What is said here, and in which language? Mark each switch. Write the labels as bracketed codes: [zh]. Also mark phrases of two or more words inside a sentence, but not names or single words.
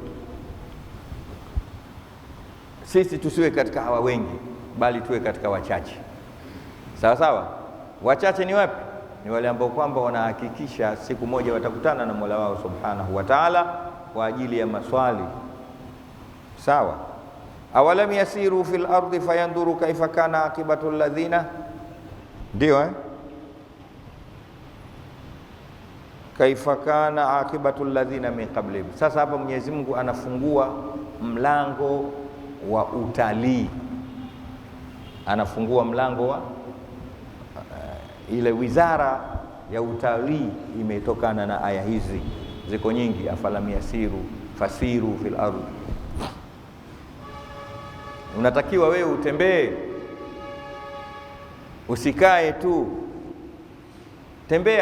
[sw] Sisi tusiwe katika hawa wengi, bali tuwe katika wachache. Sawa sawa. Wachache ni wapi? Ni wale ambao kwamba wanahakikisha siku moja watakutana na Mola wao [ar] سبحانه وتعالى [sw] kwa ajili ya maswali. Sawa. [ar] أولم يسيروا في الأرض فينظروا كيف كان عاقبة الذين, ndio كيف كان عاقبة الذين من قبلهم. [sw] Sasa hapa Mwenyezi Mungu anafungua mlango wa utalii, anafungua mlango wa ile wizara ya utalii imetokana na aya hizi, ziko nyingi. [ar] أفلم يسيروا فسيروا في الأرض, [sw] unatakiwa wewe utembee, usikae tu, tembea.